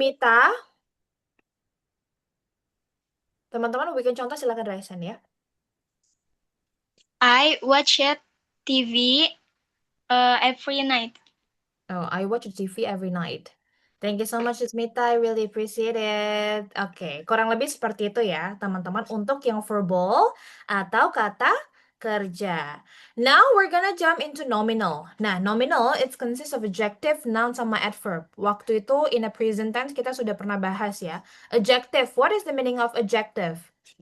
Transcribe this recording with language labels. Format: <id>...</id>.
<id>Mita. Teman-teman bikin contoh silakan raisen ya.</id> <en>I watch TV every night. Oh, I watch TV every night. Thank you so much, Sis Mita. I really appreciate it.</en> <id>Oke, kurang lebih seperti itu ya, teman-teman, untuk yang verbal atau kata kerja.</id> <en>Now we're gonna jump into nominal. Nah, nominal it consists of adjective, noun,</en> <id>sama</id> <en>adverb.</en> <id>Waktu itu</id> <en>in a present tense</en> <id>kita sudah pernah bahas ya.</id> <en>Adjective, what is the meaning of adjective?</en>